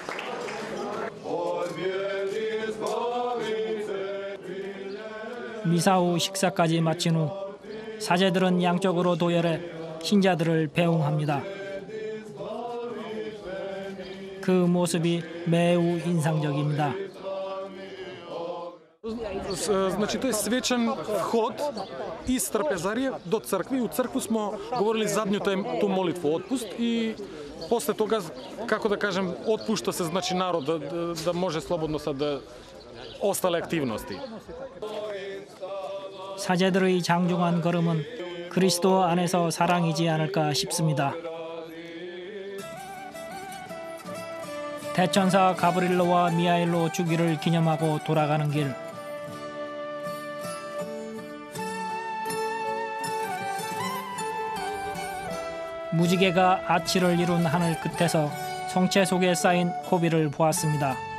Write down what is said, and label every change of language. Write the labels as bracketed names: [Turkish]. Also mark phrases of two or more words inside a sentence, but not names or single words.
[Korean] 미사 후 식사까지 마친 후 사제들은 양쪽으로 도열해 신자들을 배웅합니다. 그 모습이 매우 인상적입니다. [Serbian] Znači, to je svečan hod iz trpezarije do crkvi. U crkvu smo govorili zadnju tu molitvu otpust i posle toga, kako da kažem, otpušta se znači narod da može slobodno sad ostale aktivnosti. [Korean] 사제들의 장중한 걸음은 그리스도 안에서 사랑이지 않을까 싶습니다. 대천사 가브릴로와 미하일로 주기를 기념하고 돌아가는 길. 무지개가 아치를 이룬 하늘 끝에서 성체 속에 쌓인 고비를 보았습니다.